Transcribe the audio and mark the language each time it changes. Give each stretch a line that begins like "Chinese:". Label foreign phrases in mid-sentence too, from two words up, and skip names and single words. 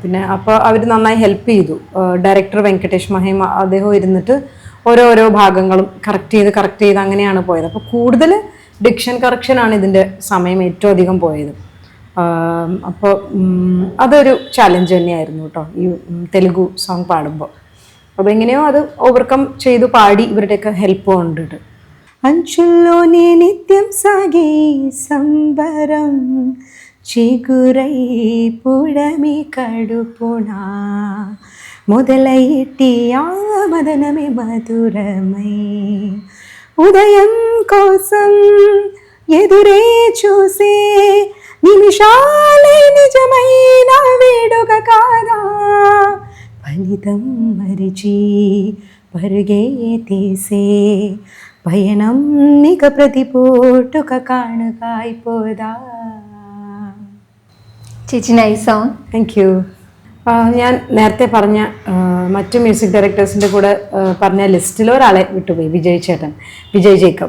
Malayalam: പിന്നെ അപ്പോൾ അവർ നന്നായി ഹെൽപ്പ് ചെയ്തു. ഡയറക്ടർ വെങ്കടേഷ് മഹിമ അദ്ദേഹം ഇരുന്നിട്ട് ഓരോരോ ഭാഗങ്ങളും കറക്റ്റ് ചെയ്ത് അങ്ങനെയാണ് പോയത്. അപ്പോൾ കൂടുതൽ
English: diction correctionആണ്
Malayalam: ഇതിൻ്റെ സമയം ഏറ്റവും അധികം പോയത്. അപ്പോൾ അതൊരു ചാലഞ്ച് തന്നെയായിരുന്നു കേട്ടോ ഈ
English: Telugu song
Malayalam: പാടുമ്പോൾ. അപ്പോൾ എങ്ങനെയോ അത് ഓവർകം ചെയ്തു പാടി. ഇവരുടെയൊക്കെ ഹെൽപ്പ് കൊണ്ടിട്ട്
Telugu: అంచుల్లోనే నిత్యం సాగే సంబరం చిగురై పుడమి కడుపునా మొదలైటి ఆ మదనమే మధురమై ఉదయం కోసం ఎదురే చూసే నిమిషాలే నిజమైన వేడుక కాదా, ఫలితం మరిచి పరుగే తీసే പയണം മിക പ്രതിപോട്ടുക കാണുകായിപ്പോതാ.
Malayalam: ചേച്ചി,
English: nice song. thank you.
Malayalam: ഞാൻ നേരത്തെ പറഞ്ഞ മറ്റു
English: music directorsൻ്റെ
Malayalam: കൂടെ പറഞ്ഞ ലിസ്റ്റിൽ ഒരാളെ വിട്ടുപോയി, വിജയ് ജേക്കബ്.